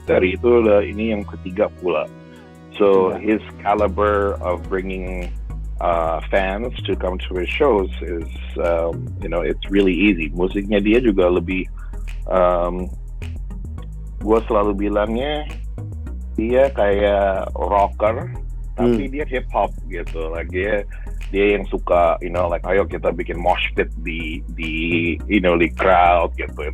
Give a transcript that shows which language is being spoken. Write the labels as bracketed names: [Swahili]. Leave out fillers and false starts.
[Indonesian] Dari itu ini yang ketiga pula. [English] So his caliber of bringing fans to come to his shows is it's really easy. [Indonesian] Musiknya dia juga lebih gue selalu bilangnya dia kayak rocker tapi dia hip hop gitu. Like dia yang suka ayo kita bikin mosh pit di crowd gitu.